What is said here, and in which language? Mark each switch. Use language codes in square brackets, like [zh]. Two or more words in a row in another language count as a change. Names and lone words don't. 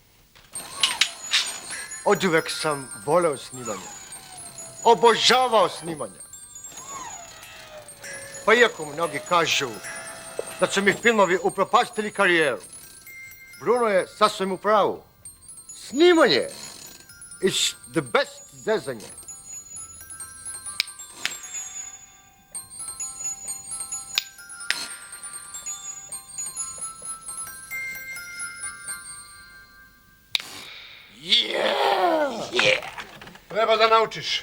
[sr] Oduvek sam voleo snimanje. Obožavao snimanje. Pa iako mnogi kažu da su mi filmovi upropastili karijeru, Bruno je sasvim u pravu. Snimanje [en] is the best [sr] zezanje. Treba da naučiš.